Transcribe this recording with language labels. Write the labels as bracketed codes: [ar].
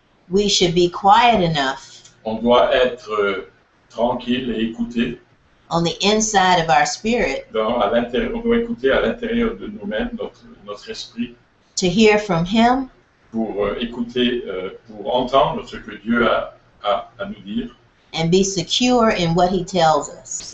[en] We should be quiet enough [fr] On doit être tranquille et écouter. [en] on the inside of our spirit [fr] On doit écouter à l'intérieur de nous-mêmes, notre esprit, [en] to hear from him [fr] pour écouter, pour entendre ce que Dieu a à nous dire [en] and be secure in what he tells us.